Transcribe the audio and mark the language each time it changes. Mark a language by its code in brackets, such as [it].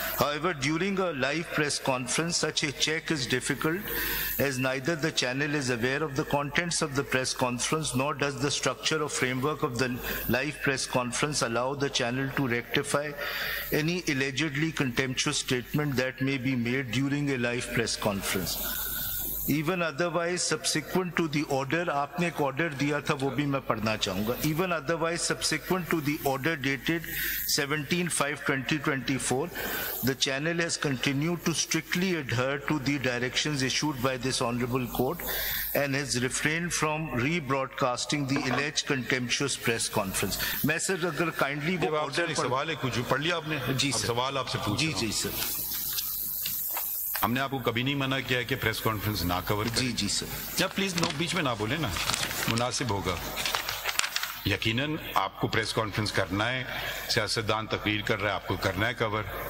[en] However, during a live press conference, such a check is difficult, as neither the channel is aware of the contents of the press conference, nor does the structure or framework of the live press conference allow the channel to rectify any allegedly contemptuous statement that may be made during a live press conference. Even otherwise, subsequent to the order, [ur] آپ نے ایک order دیا تھا وہ بھی میں پڑھنا چاہوں گا. [en] Even otherwise, subsequent to the order dated 17/5/2024, the channel has continued to strictly adhere to the directions issued by this honorable court and has refrained from rebroadcasting the alleged contemptuous press conference. [ur] میں سر اگر kindly وہ order سوال ہے کچھ پڑھ لیا آپ نے؟ جی سر, سوال آپ سے پوچھ. جی سر. ہم نے آپ کو کبھی نہیں منع کیا کہ پریس کانفرنس نہ کور کریں. جی سر. جب پلیز بیچ میں نہ بولیں نا, مناسب ہوگا. یقیناً آپ کو پریس کانفرنس کرنا ہے, سیاستدان تقریر کر رہا ہے, آپ کو کرنا ہے کور.